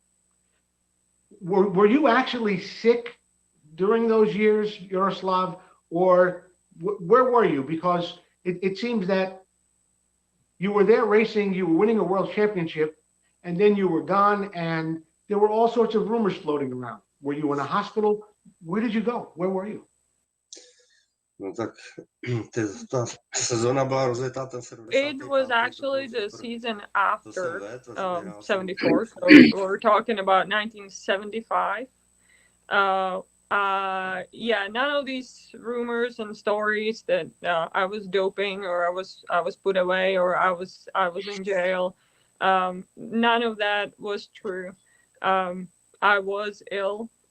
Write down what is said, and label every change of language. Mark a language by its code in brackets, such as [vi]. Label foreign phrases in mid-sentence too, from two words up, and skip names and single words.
[en] Were you actually sick during those years, Jaroslav, or where were you? Because it seems that you were there racing, you were winning a world championship, and then you were gone, and there were all sorts of rumors floating around. Were you in a hospital? Where did you go? Where were you? [cs] No tak ta sezóna byla rozjetá ten 75. [en] It was actually the season after [cs] to jsem hrál. [en] 74, so we're talking about 1975. Yeah, none of these rumors and stories that I was doping or I was put away or I was in jail. None of that was true. I was ill.